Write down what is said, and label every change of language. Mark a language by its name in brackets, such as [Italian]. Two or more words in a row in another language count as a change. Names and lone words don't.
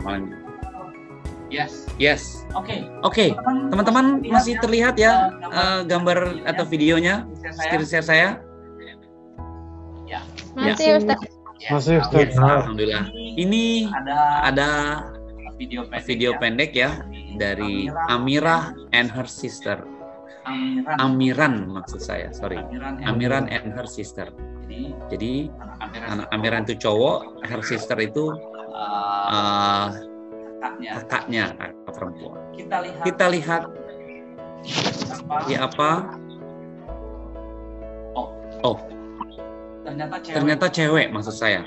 [Indonesian] Yes. Oke. Teman-teman masih terlihat ya gambar atau videonya [English] screen share [Indonesian] saya? Masih, Ustaz. Masih, Ustaz. Yes, alhamdulillah. Ini ada video pendek ya dari Amirah [English] and her sister. [Indonesian] Amiran maksud saya, sorry. Amiran [English] and her sister. [Indonesian] Jadi anak Amiran itu cowok, [English] her sister [Indonesian] itu kakaknya, kakak perempuan. Kita lihat seperti apa. Oh, ternyata cewek maksud saya.